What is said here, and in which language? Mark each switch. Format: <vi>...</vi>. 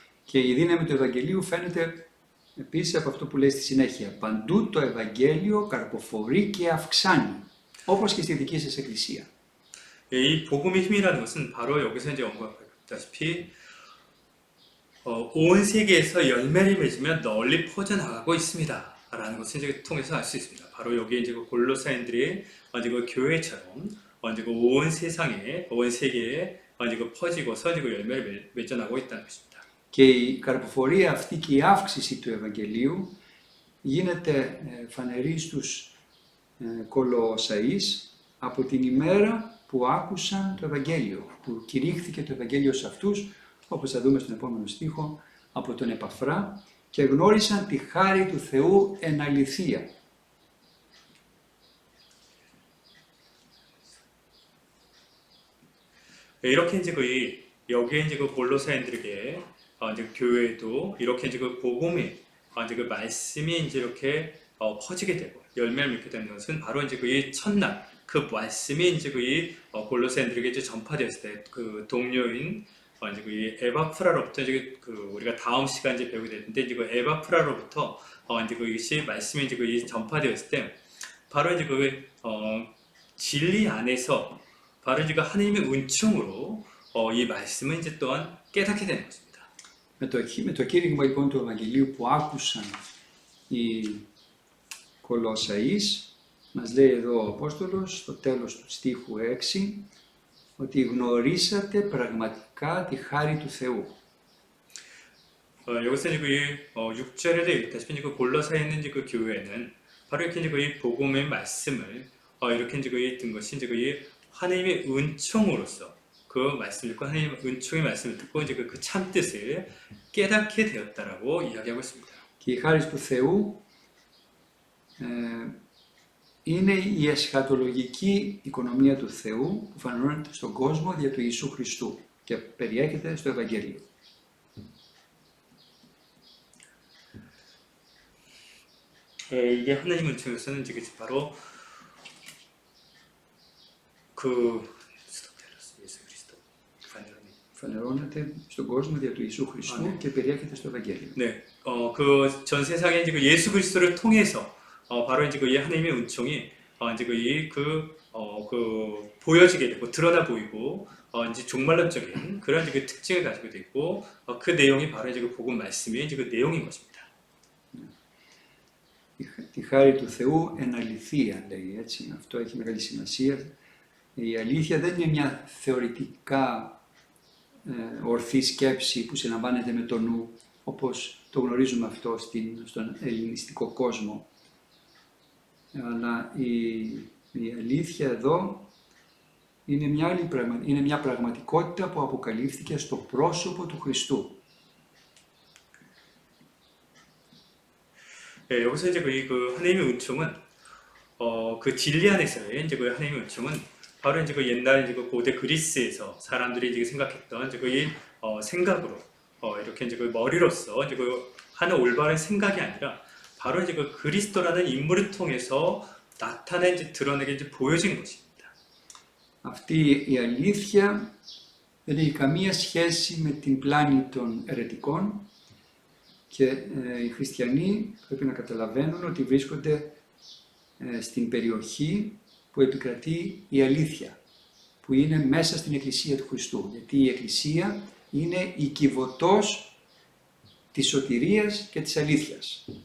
<el>Και η δύναμη του Ευαγγελίου φαίνεται επίσης από αυτό που λέει στη συνέχεια. Παντού το Ευαγγέλιο καρποφορεί και αυξάνει, όπως και στη δική σας εκκλησία.</el> <ko>이 복음의 힘이라는 것은 바로 여기서 이제 언급했다시피 온 세계에서 열매를 맺으며 널리 퍼져나가고 있습니다. 라는 것을 이제 통해서 알 수 있습니다. 바로 여기에 이제 그 골로새인들이 이제 그 교회처럼 이제 그 온 세상에, 온 세계에 이제 그 퍼지고서 이제 그 열매를 맺어나가고 있다는 것입니다.</ko> <el>Και η καρποφορία αυτή και η αύξηση του Ευαγγελίου γίνεται φανερή στους Κολοσσαείς από την ημέρα που άκουσαν το Ευαγγέλιο, που κηρύχθηκε το Ευαγγέλιο σε αυτούς, όπως θα δούμε στον επόμενο στίχο, από τον Επαφρά, και γνώρισαν τη χάρη του Θεού εν αληθεία.</el> <ko>이렇게 이제 여기에 이제 그 골로새인들에게 이제 교회도 이렇게 이제 그 복음이 이제 그 말씀이 이제 이렇게 퍼지게 되고 열매를 맺게 되는 것은 바로 이제 그 첫날 그 말씀이 이제 골로새인들에게 이제 전파되었을 때 그 동료인 이제 그 에바프라로부터 이제 우리가 다음 시간 이제 배우게 되는데 이제 그 에바프라로부터 이제 이것이 말씀이 이제 전파되었을 때 바로 이제 진리 안에서 바로 이제 하나님의 은총으로 이 말씀을 이제 또한 깨닫게 되는 것입니다.</ko> <el>Με το κήρυγμα λοιπόν του Ευαγγελίου που άκουσαν οι Κολοσσαείς, μας λέει εδώ ο Απόστολος στο τέλος του στίχου 6, ότι γνωρίσατε πραγματικά τη χάρη του Θεού.</el> <ko>여기서 이제 그 6절에도 읽다시피 이제 그 골로새에 있는 이제 그 교회는 바로 이렇게 이제 그 복음의 말씀을 이렇게 이제 든 것이 이제 그 하나님의 은총으로서 그 말씀을 듣고 하나님의 은총의 말씀을 듣고 이제 그 참 뜻을 깨닫게 되었다라고 이야기하고 있습니다.</ko> <el>Και η χάρη του Θεού είναι η εσχατολογική οικονομία του Θεού που φανερώνεται στον κόσμο δια του Ιησού Χριστού και περιέχεται στο Ευαγγέλιο.</el> <ko>이게 하나님 은총에서는 이제 바로 그 예수 그리스도</ko> <el>Φανερώνεται στον κόσμο δια του Ιησού Χριστού και περιέχεται στο Ευαγγέλιο.</el> <ko>네, 그 전 세상에 이제 그 예수 그리스도를 통해서 바로 이제 그 하나님의 은총이 이제 그 보여지게 되고 드러나 보이고 이제 종말론적인 그런 이제 그 특징을 가지고 있고 그 내용이 바로 이제 그 복음 말씀의 이제 그 내용인 것입니다.</ko> <el>Τη χάρη του Θεού εν αληθεία, λέει έτσι. Αυτό έχει μεγάλη σημασία. Η αλήθεια δεν είναι μια θεωρητικά ορθή σκέψη που συλλαμβάνεται με το νου, όπως το γνωρίζουμε αυτό στον ελληνιστικό κόσμο. Αλλά η αλήθεια εδώ είναι μια πραγματικότητα που αποκαλύφθηκε στο πρόσωπο του Χριστού.</el> <ko>네, 여기서 이제 그 하나님의 은총은 그 진리 안에서의 이제 그 하나님의 은총은 바로 이제 그 옛날 이제 그 고대 그리스에서 사람들이 이제 생각했던 이제 그 생각으로 이렇게 이제 그 머리로서 이제 그 하는 올바른 생각이 아니라 바로 이제 그 그리스도라는 인물을 통해서 나타낸 이제 드러내게 이제 보여진 것입니다.</ko> <el>Αυτή η αλήθεια δεν έχει καμία σχέση με την πλάνη των αιρετικών και οι χριστιανοί πρέπει να καταλαβαίνουν ότι βρίσκονται στην περιοχή που επικρατεί η αλήθεια, που είναι μέσα στην Εκκλησία του Χριστού, γιατί η Εκκλησία είναι η κυβωτός της σωτηρίας και της αλήθειας.</el>